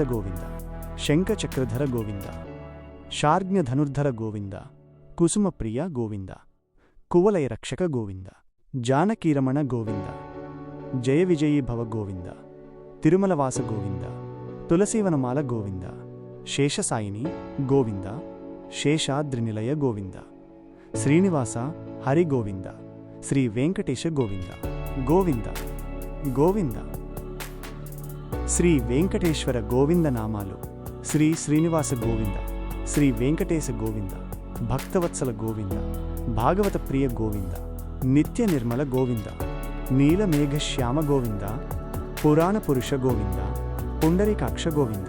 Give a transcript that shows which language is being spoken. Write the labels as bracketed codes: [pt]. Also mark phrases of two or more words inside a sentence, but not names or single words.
[sa] ಗೋವಿಂದ ಶಂಖಚಕ್ರಧರ ಗೋವಿಂದ ಶಾರ್ಜ್ಞ ಧನುರ್ಧರ ಗೋವಿಂದ ಕುಸುಮಪ್ರಿಯ ಗೋವಿಂದ ಕುವಲಯ ರಕ್ಷಕ ಗೋವಿಂದ ಜಾನಕೀರಮಣ ಗೋವಿಂದ ಜಯ ವಿಜಯೀ ಭವ ಗೋವಿಂದ ತಿರುಮಲವಾಸ ಗೋವಿಂದ ತುಲಸೀವನಮಾಲ ಗೋವಿಂದ ಶೇಷಸಾಯಿನಿ ಗೋವಿಂದ ಶೇಷಾದ್ರಿನಿಲಯ ಗೋವಿಂದ ಶ್ರೀನಿವಾಸ ಹರಿ ಗೋವಿಂದ ಶ್ರೀ ವೆಂಕಟೇಶ ಗೋವಿಂದ ಗೋವಿಂದ ಗೋವಿಂದ [te] శ్రీ వెంకటేశ్వర గోవింద నామాలు [sa] శ్రీ శ్రీనివాస గోవింద శ్రీ వెంకటేశ గోవింద భక్తవత్సల గోవింద భాగవత ప్రియ గోవింద నిత్య నిర్మల గోవింద నీలమేఘ శ్యామ గోవింద పురాణ పురుష గోవింద పుండరీకాక్ష గోవింద